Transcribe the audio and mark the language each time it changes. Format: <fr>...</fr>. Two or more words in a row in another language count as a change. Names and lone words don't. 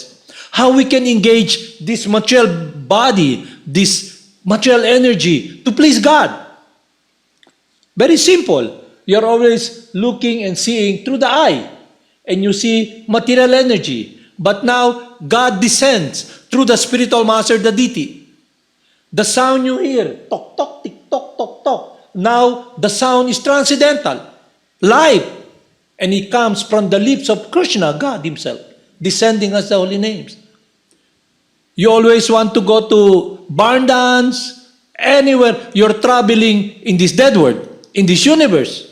<en>How we can engage this material body, this material energy to please God. Very simple. You're always looking and seeing through the eye, and you see material energy. But now, God descends through the spiritual master, the deity. The sound you hear, tok, tok, tick, tok, tok, tok. Now, the sound is transcendental, live. And it comes from the lips of Krishna, God himself, descending as the holy names. You always want to go to barn dance, anywhere you're traveling in this dead world, in this universe.</en>